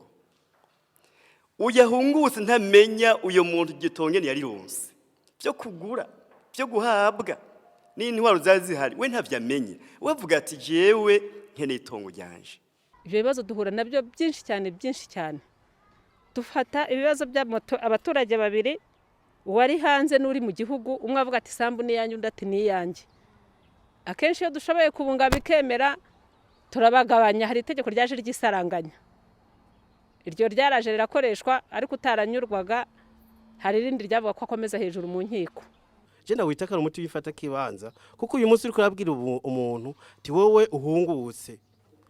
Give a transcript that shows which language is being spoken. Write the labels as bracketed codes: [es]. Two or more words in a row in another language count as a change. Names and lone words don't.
[rn] Uyahungutse ntamenya uyo muntu iryo tongo yarironse byo kugura, byo guhabwa n'intwaro zazihari, we ntavyamenye. Wavuga ati jewe nkene itongo ryanje. Ibyo bibazo duhura nabyo byinshi cyane. Dufata ibibazo by'abaturage babiri, uwari hanze n'uri mu gihugu, umwe avuga ati sambu ni yanjye, undi ati ni yanjye. Akenshi iyo dushoboye kubunga bikemera turabagabanya. Hari itegeko ryaje ry'isaranganya, iryo ryaraje rirakoreshwa, ariko utaranyurwaga hari irindi ryavuga ko akomeza hejuru mu nkiko. Jenda witakara umuti wifata kibanza, kuko uyu munsi uri kurabwira umuntu ti wowe uhungutse